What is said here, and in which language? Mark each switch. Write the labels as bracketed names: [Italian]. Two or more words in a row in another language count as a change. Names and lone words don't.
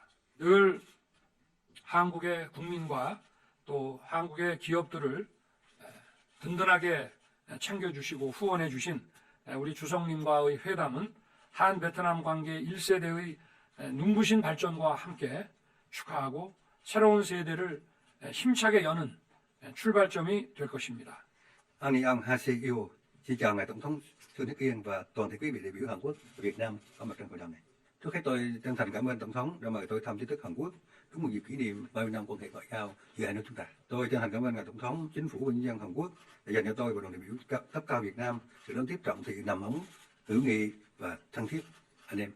[Korean] 늘 한국의 국민과 또 한국의 기업들을 든든하게 챙겨주시고 후원해 주신 우리 주성님과의 회담은 한 베트남 관계 1세대의 눈부신 발전과 함께 축하하고 새로운 세대를 힘차게 여는 출발점이 될 것입니다. [Vietnamese] Anh ông Ha Se Yêu, xin chào ngài tổng thống Trương Thế Kiên và toàn thể quý vị đại biểu Hàn Quốc và Việt Nam có mặt trong hội đồng này. Trước hết tôi chân thành cảm ơn tổng thống đã mời tôi thăm chính thức Hàn Quốc đúng một dịp kỷ niệm 30 năm quan hệ ngoại giao giữa hai nước chúng ta. Tôi chân thành cảm ơn ngài tổng thống, chính phủ và nhân dân Hàn Quốc đã dành cho tôi và đoàn đại biểu cấp cao Việt Nam sự đón tiếp trọng thị đầm ấm, hữu nghị và thân thiết anh em.